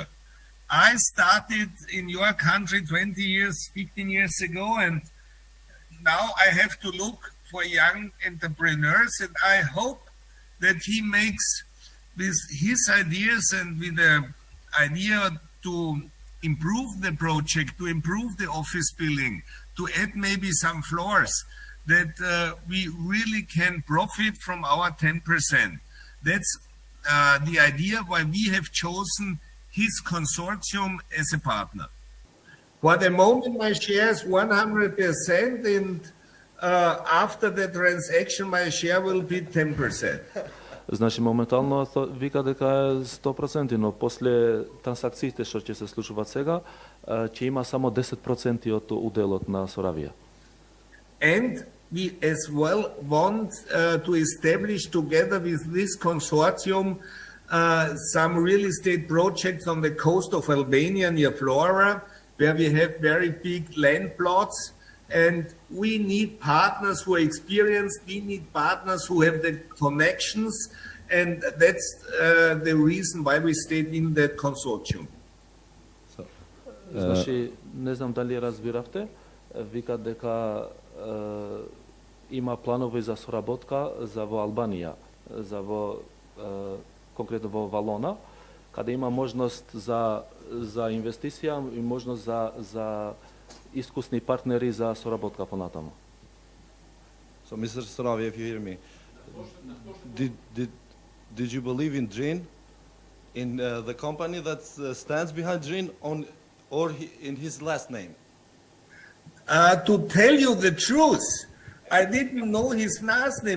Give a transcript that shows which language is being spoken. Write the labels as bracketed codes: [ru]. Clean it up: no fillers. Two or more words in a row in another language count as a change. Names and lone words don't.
[en] I started in your country 20 years, 15 years ago, and now I have to look for young entrepreneurs, and I hope that he makes with his ideas and with the idea to improve the project, to improve the office building, to add maybe some floors, that we really can profit from our 10%. That's the idea why we have chosen his consortium as a partner. For the moment, my share is 100%, and after the transaction, my share will be 10%. [mk] Значи моментално вика дека е 100%, но после трансакциите што ќе се случуваат сега, ќе има само 10% од уделот на Соравија. [en] And we as well want to establish together with this consortium some real estate projects on the coast of Albania near Flora, where we have very big land plots, and we need partners who are experienced, we need partners who have the connections, and that's the reason why we stayed in that consortium. [mk] Значи, не знам дали разбиравте, вика дека има планови за соработка за во Албанија, за во конкретно во Валона, каде има можност за инвестиција и можност за искусни партнери за соработка понатаму. [en] So, Mr. Soravia, if you hear me, did you believe in Drin, in the company that stands behind Drin, or in his last name? To tell you the truth, I didn't know his last name.